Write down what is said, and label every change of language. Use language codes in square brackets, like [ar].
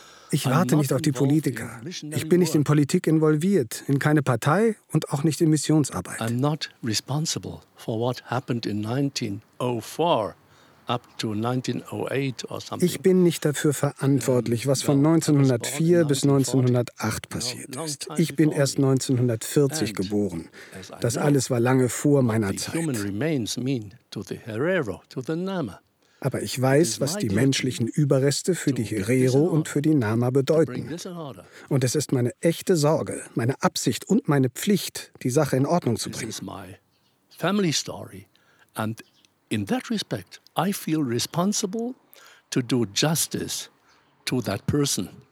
[de] Ich warte nicht auf die Politiker. Ich bin nicht in Politik involviert, in keine Partei und auch nicht in Missionsarbeit. [en] I'm not responsible for what happened in 1904 up to 1908 or something. [de] Ich bin nicht dafür verantwortlich, was von 1904 bis 1908 passiert ist. Ich bin erst 1940 geboren. Das alles war lange vor meiner Zeit. [en] Human remains mean to the Herero, to the Nama. [de] Aber ich weiß, was die menschlichen Überreste für die Herero und für die Nama bedeuten. Und es ist meine echte Sorge, meine Absicht und meine Pflicht, die Sache in Ordnung zu bringen. [en] This is my family story, and in that respect, I feel responsible to do justice to that person.